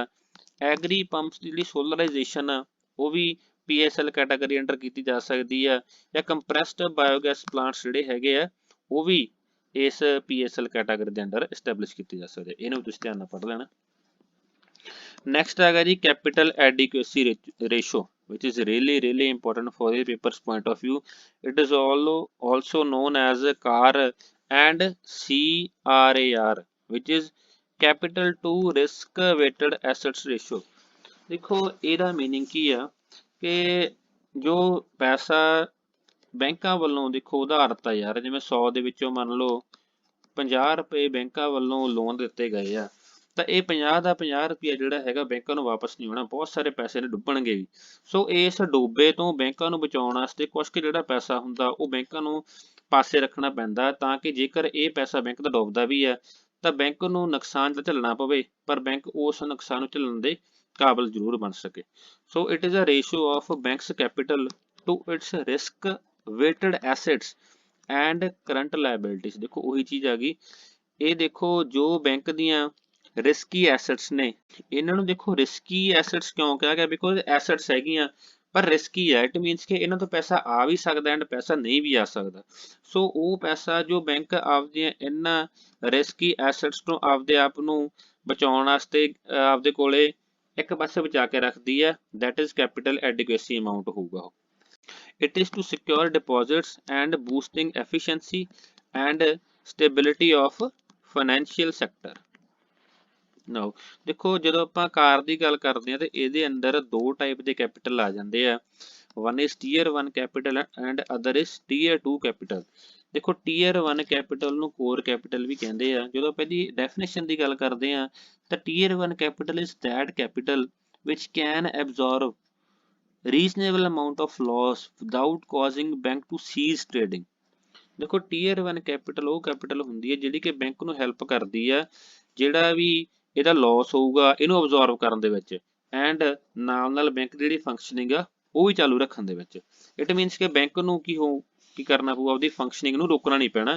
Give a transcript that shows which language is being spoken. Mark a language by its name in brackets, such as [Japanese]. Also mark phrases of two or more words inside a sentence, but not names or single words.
[English] agri pumps [Punjabi] ਦੀ ਜਿਹੜੀ ਸੋਲਰਾਈਜੇਸ਼ਨ ਆ ਉਹ ਵੀ [English] PSL category under [Punjabi] ਕੀਤੀ ਜਾ ਸਕਦੀ ਆ, ਜਾਂ [English] compressed biogas plants [Punjabi] ਜਿਹੜੇ ਹੈਗੇ ਆ ਉਹ ਵੀ ਇਸ [English] PSL category [Punjabi] ਦੇ [English] under establish [Punjabi] ਕੀਤੀ ਜਾ ਸਕਦੀ ਹੈ। ਇਹਨੂੰ ਤੁਸੀਂ ਧਿਆਨ ਨਾਲ ਪੜ੍ਹ ਲੈਣਾ। ਨੈਕਸਟ ਹੈਗਾ ਜੀ [English] capital adequacy ratio which is really important for the paper's point of view. It is also known as CAR and CRAR, which is capital to risk weighted assets ratio. [Punjabi] ਦੇਖੋ ਇਹਦਾ ਮੀਨਿੰਗ ਕੀ ਆ ਕਿ ਜੋ ਪੈਸਾ ਬੈਂਕਾਂ ਵੱਲੋਂ ਦੇਖੋ ਉਧਾਰਤ ਆ ਯਾਰ, ਜਿਵੇਂ 100 ਦੇ ਵਿੱਚੋਂ ਮੰਨ ਲਓ 50 ਰੁਪਏ ਬੈਂਕਾਂ ਵੱਲੋਂ ਲੋਨ ਦਿੱਤੇ ਗਏ ਆ, ਤਾਂ ਇਹ 50 ਦਾ 50 ਰੁਪਇਆ ਜਿਹੜਾ ਹੈਗਾ ਬੈਂਕਾਂ ਨੂੰ ਵਾਪਸ ਨਹੀਂ ਹੋਣਾ, ਬਹੁਤ ਸਾਰੇ ਪੈਸੇ ਨੇ ਡੁੱਬਣਗੇ ਵੀ। ਸੋ ਇਸ ਡੋਬੇ ਤੋਂ ਬੈਂਕਾਂ ਨੂੰ ਬਚਾਉਣ ਵਾਸਤੇ ਕੁਛ ਕੁ ਜਿਹੜਾ ਪੈਸਾ ਹੁੰਦਾ ਉਹ ਬੈਂਕਾਂ ਨੂੰ ਪਾਸੇ ਰੱਖਣਾ ਪੈਂਦਾ, ਤਾਂ ਕਿ ਜੇਕਰ ਇਹ ਪੈਸਾ ਬੈਂਕ ਦਾ ਡੁੱਬਦਾ ਵੀ ਹੈ ਤਾਂ ਬੈਂਕ ਨੂੰ ਨੁਕਸਾਨ ਤਾਂ ਝੱਲਣਾ ਪਵੇ, ਪਰ ਬੈਂਕ ਉਸ ਨੁਕਸਾਨ ਨੂੰ ਝੱਲਣ ਦੇ ਕਾਬਲ ਜ਼ਰੂਰ ਬਣ ਸਕੇ। [English] so it is a ratio of banks capital to its risk weighted assets and current liabilities। [Punjabi] ਦੇਖੋ ਉਹੀ ਚੀਜ਼ ਆ ਗਈ, ਇਹ ਦੇਖੋ ਜੋ ਬੈਂਕ ਦੀਆਂ [English] risky assets [Punjabi] ਨੇ, ਇਹਨਾਂ ਨੂੰ ਦੇਖੋ [English] risky assets [Punjabi] ਕਿਉਂ ਕਿਹਾ ਗਿਆ, [English] because assets [Punjabi] ਹੈਗੀਆਂ ਪਰ ਰਿਸਕੀ ਹੈ। [English] it means [Punjabi] ਕਿ ਇਹਨਾਂ ਤੋਂ ਪੈਸਾ ਆ ਵੀ ਸਕਦਾ ਐਂਡ ਪੈਸਾ ਨਹੀਂ ਵੀ ਆ ਸਕਦਾ। ਸੋ ਉਹ ਪੈਸਾ ਜੋ ਬੈਂਕ ਆਪਦੀਆਂ ਇਹਨਾਂ [English] risky assets [Punjabi] ਤੋਂ ਆਪਦੇ ਆਪ ਨੂੰ ਬਚਾਉਣ ਵਾਸਤੇ ਆਪਦੇ ਕੋਲੇ ਇੱਕ ਪਾਸੇ ਬਚਾ ਕੇ ਰੱਖਦੀ ਹੈ, [English] that is capital adequacy amount [Punjabi] ਹੋਊਗਾ ਉਹ। [English] It is to secure deposits and boosting efficiency and stability of financial sector। [Punjabi] Now ਦੇਖੋ ਜਦੋਂ ਆਪਾਂ ਕਾਰ ਦੀ ਗੱਲ ਕਰਦੇ ਹਾਂ ਤੇ ਇਹਦੇ ਅੰਦਰ ਦੋ ਟਾਈਪ ਦੇ ਕੈਪੀਟਲ ਆ ਜਾਂਦੇ ਆ, [English] one is tier 1 capital and other is tier 2 capital। [Punjabi] ਦੇਖੋ [English] tier 1 capital [Punjabi] ਨੂੰ [English] core capital [Punjabi] ਵੀ ਕਹਿੰਦੇ ਆ। ਜਦੋਂ ਆਪਾਂ ਇਹਦੀ definition ਦੀ ਗੱਲ ਕਰਦੇ ਆ ਤਾਂ [English] tier 1 capital is that capital which can absorb reasonable amount of loss without causing bank to cease trading। [Punjabi] ਦੇਖੋ [English] tier 1 capital [Punjabi] ਉਹ capital ਹੁੰਦੀ ਹੈ ਜਿਹੜੀ ਕਿ ਬੈਂਕ ਨੂੰ ਹੈਲਪ ਕਰਦੀ ਆ ਜਿਹੜਾ ਵੀ ਇਹਦਾ ਲਾਸ ਹੋਊਗਾ ਇਹਨੂੰ ਅਬਜ਼ੌਰਬ ਕਰਨ ਦੇ ਵਿੱਚ, ਐਂਡ ਨਾਲ ਬੈਂਕ ਦੀ ਜਿਹੜੀ ਫੰਕਸ਼ਨਿੰਗ ਆ ਉਹ ਵੀ ਚਾਲੂ ਰੱਖਣ ਦੇ ਵਿੱਚ। [English] it means [Punjabi] ਕਿ ਬੈਂਕ ਨੂੰ ਕੀ ਕਰਨਾ ਪਊਗਾ, ਉਹਦੀ ਫੰਕਸ਼ਨਿੰਗ ਨੂੰ ਰੋਕਣਾ ਨਹੀਂ ਪੈਣਾ।